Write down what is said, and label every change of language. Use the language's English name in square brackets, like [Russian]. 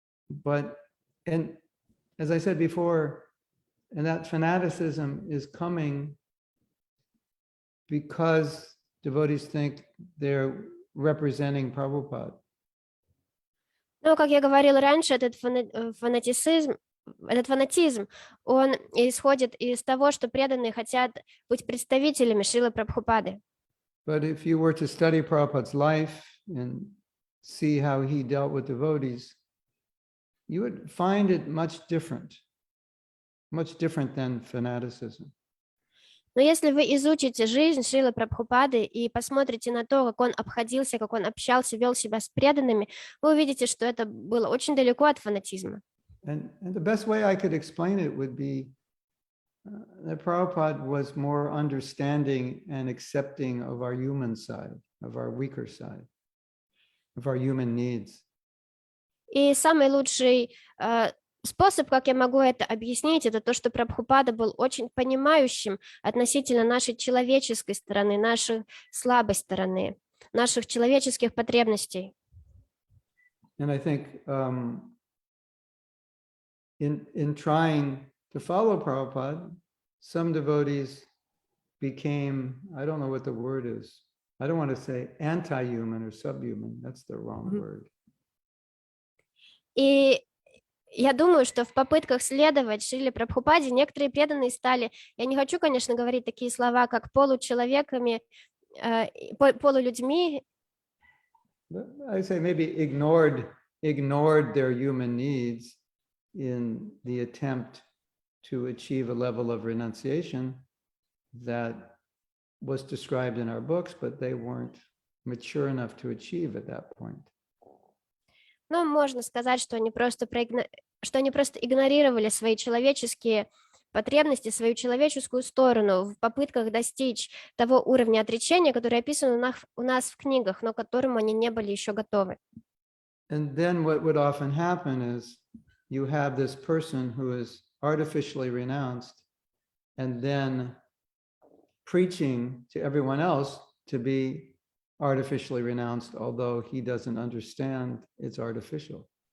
[English] But, and as I said before, and that fanaticism is coming because devotees think they're representing Prabhupada. [Russian] Но, как я говорила раньше, этот фанатизм, он исходит из того, что преданные хотят быть представителями Шрилы Прабхупады. [English] But if you were to study Prabhupada's life and see how he dealt with devotees, you would find it much different than fanaticism. [Russian] Но если вы изучите жизнь Шрилы Прабхупады и посмотрите на то, как он обходился, как он общался, вел себя с преданными, вы увидите, что это было очень далеко от фанатизма. [English] And the best way I could explain it would be that Prabhupada was more understanding and accepting of our human side, of our weaker side, of our human needs. [Russian] И самый лучший способ, как я могу это объяснить, это то, что Прабхупада был очень понимающим относительно нашей человеческой стороны, нашей слабой стороны, наших человеческих потребностей. [English] And I think in trying to follow Prabhupada, some devotees became, I don't know what the word is. I don't want to say anti-human or subhuman. That's the wrong word. [Russian] И я думаю, что в попытках следовать Шриле Прабхупаде некоторые преданные стали, я не хочу, конечно, говорить такие слова, как получеловеками, полулюдьми. [English] I say maybe ignored their human needs in the attempt to achieve a level of renunciation that was described in our books, but they weren't mature enough to achieve at that point. [Russian] Ну, можно сказать, что они просто игнорировали свои человеческие потребности, свою человеческую сторону в попытках достичь того уровня отречения, который описан у нас в книгах, но к которому они не были еще готовы. [English] And then what would often happen is you have this person who is artificially renounced and then preaching to everyone else to be artificially renounced, although he doesn't understand it's artificial.